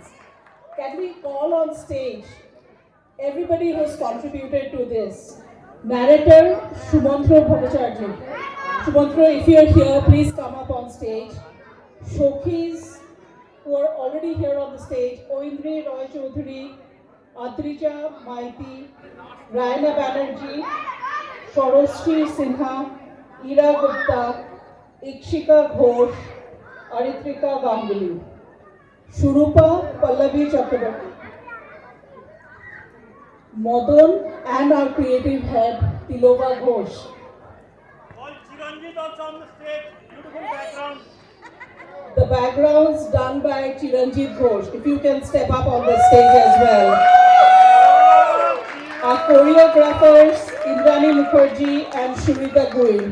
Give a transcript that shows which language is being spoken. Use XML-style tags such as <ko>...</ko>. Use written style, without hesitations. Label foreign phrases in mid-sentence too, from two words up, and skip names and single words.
<en>Can we call on stage everybody who's contributed to this? Narrator Shumantro Bhattacharya. Shumantro, if you're here, please come up on stage. Shokhis who are already here on the stage: Oindri Roy Chaudhary, Adrija Maiti, Rayana Banerjee, Shoroshri Sinha, Ira Gupta, Ikshika Ghosh, Aritrika Ganguly, Shurupa Pallavi Chakrabarti, Madan, and our creative head Tilova Ghosh. All Chiranjit also on the stage. Beautiful background. The backgrounds done by Chiranjit Ghosh. If you can step up on the stage as well. Our choreographers Indrani Mukherjee and Shurita Guin.</en>